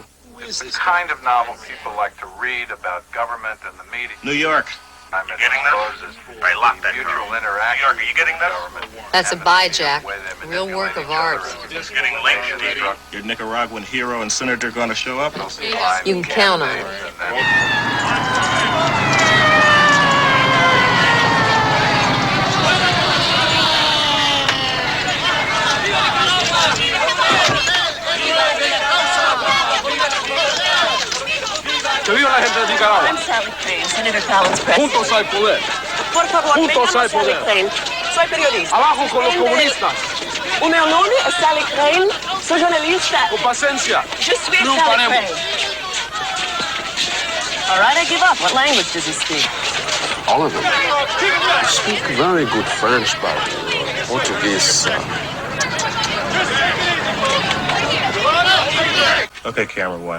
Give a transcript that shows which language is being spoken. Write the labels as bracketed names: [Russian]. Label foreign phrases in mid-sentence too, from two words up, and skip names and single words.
[English] It's the kind of novel people like to read about government and the media. New York. I'm getting this? I locked that mutual girl. interaction. New York, are you getting this? That's a buy, Jack. Real work of art. It's getting late, Stevie. Your Nicaraguan hero and senator gonna show up? You can count on it. [Spanish] Que viva la gente de Nicaragua. [English] I'm Sally Crane, Senator Fallon's press. [Spanish] Juntos al poder. Por favor, Juntos me llamo al Sally poder. Crane. Soy periodista. Abajo con los comunistas. [Portuguese] O meu nome é Sally Crane. Sou jornalista. [Spanish] Con paciencia. [French] Je suis [Spanish] No Sally paremos. [English] Crane. All right, I give up. What language does he speak? All of them. Speak very good French, but Portuguese. Okay, camera 1.